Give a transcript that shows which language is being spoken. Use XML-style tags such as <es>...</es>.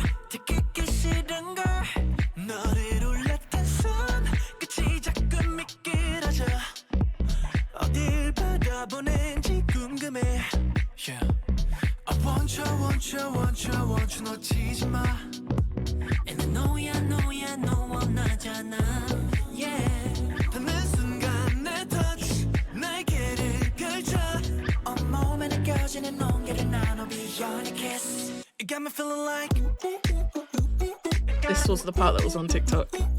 <ko>듣기 싫은 걸 너를 올렸던 손 끝이 자꾸 미끄러져. 어딜 바라보는지 궁금해.</ko> <en>Yeah. I want you</en> <ko>놓치지 마.</ko> <en>And I know ya</en> <ko>원하잖아.</ko> <en>Yeah.</en> <ko>닿는 순간 내 touch 날개를 펼쳐. 온몸에 느껴지는 온기를 나눠</ko> <en>beyond a kiss. You got me feeling like. This was the part that was on TikTok.</en>